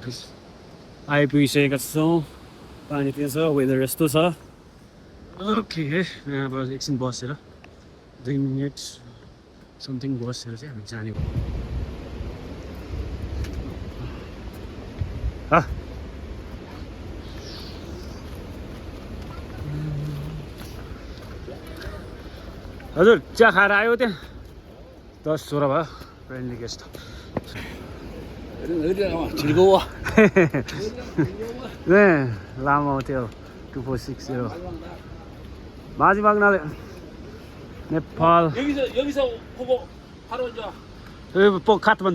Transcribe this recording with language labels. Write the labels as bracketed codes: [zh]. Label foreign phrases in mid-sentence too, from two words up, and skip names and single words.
[ne] होटल आइपुगिसकेका छौँ पानी त्यहाँ छ वेदर यस्तो छ ओके यहाँ अब एकछिन बसेर 2 [en] minute something [ne] बसेर चाहिँ हामी जाने हजुर चिया खाएर आयो त्यहाँ 10-16 भयो [en] friendly guest [ko] 즐거워. 네 라마 호텔 2460 마지막 날 네팔 여기서 보고 바로 이제 여기 뭐 카트만두